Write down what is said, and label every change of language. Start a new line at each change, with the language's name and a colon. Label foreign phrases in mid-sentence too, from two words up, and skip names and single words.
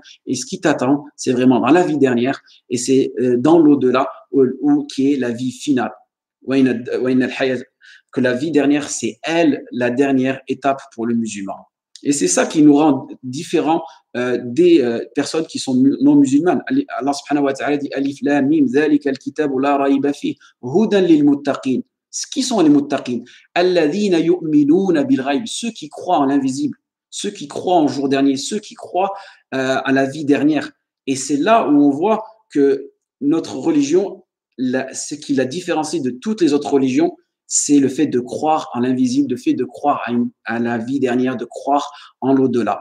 French: Et ce qui t'attend, c'est vraiment dans la vie dernière et c'est dans l'au-delà qui est la vie finale. Que la vie dernière, c'est elle, la dernière étape pour le musulman. Et c'est ça qui nous rend différents des personnes qui sont non musulmanes.
Arabic: الله سبحانه وتعالى dit الم ذلك الكتاب لا ريب فيه هدى للمتقين.
French: Qui sont les muttaqin?
Arabic: الذين يؤمنون بالغيب,
French: ceux qui croient en l'invisible, ceux qui croient en jour dernier, ceux qui croient à la vie dernière. Et c'est là où on voit que notre religion, ce qui la différencie de toutes les autres religions, c'est le fait de croire en l'invisible, le fait de croire à la vie dernière, de croire en l'au-delà.